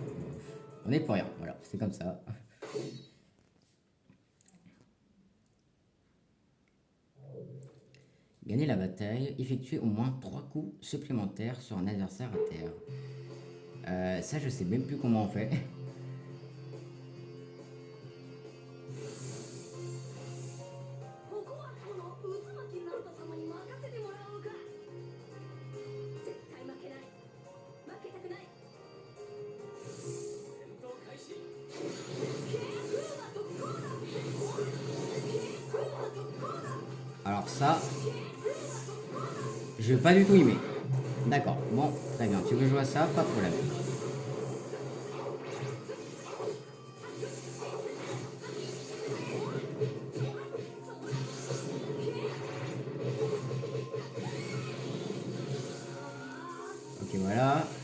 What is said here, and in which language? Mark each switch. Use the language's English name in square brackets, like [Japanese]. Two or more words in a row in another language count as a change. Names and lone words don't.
[French] On est pour rien, voilà, c'est comme ça. Gagner la bataille, effectuer au moins 3 coups supplémentaires sur un adversaire à terre. Ça, je sais même plus comment on fait. [Japanese] ここはこの渦巻きナルト様に任せてもらおうか。絶対負けない。負けたくない。戦闘開始。ケーフーは特攻だ。ケーフーは特攻だ。 [French] Alors ça, je vais pas du tout aimer. D'accord, bon, très bien. Tu veux jouer à ça, pas de problème. Ok, voilà.